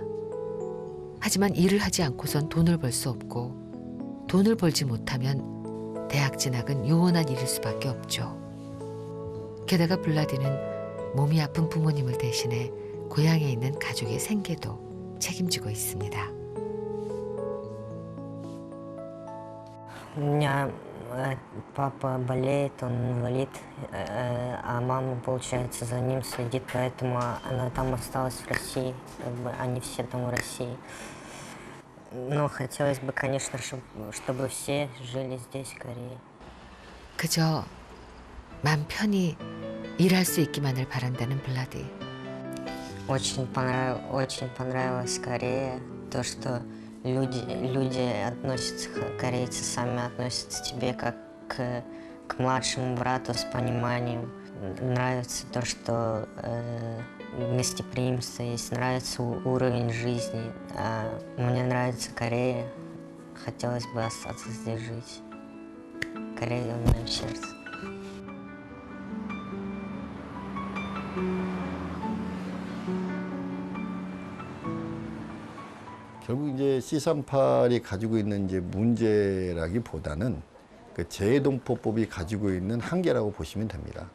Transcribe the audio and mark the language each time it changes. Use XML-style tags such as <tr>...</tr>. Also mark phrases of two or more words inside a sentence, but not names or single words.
<ko>하지만 일을 하지 않고선 돈을 벌 수 없고 돈을 벌지 못하면 대학 진학은 요원한 일일 수밖에 없죠. 게다가 블라디는 몸이 아픈 부모님을 대신해 고향에 있는 가족의 생계도 책임지고 있습니다.</ko> <ru>У меня папа болеет, он инвалид, а мама, получается, за ним следит, поэтому она там осталась в России, как бы они все там в России. Но хотелось бы, конечно, чтобы все жили здесь, в Корее.</ru> <ko>그저 맘 편히 일할 수 있기만을 바란다는 블라디.</ko> <ru>Очень понравилась Корея, то, что люди относятся, корейцы сами относятся к тебе как к младшему брату с пониманием. нравится то, что гостеприимство есть, нравится уровень жизни. Мне нравится Корея. Хотелось бы остаться здесь жить. Корея в моем сердце.</ru> <ko>결국 이제 C38이 가지고 있는 이제 문제라기보다는 그 재해동포법이 가지고 있는 한계라고 보시면 됩니다.</ko>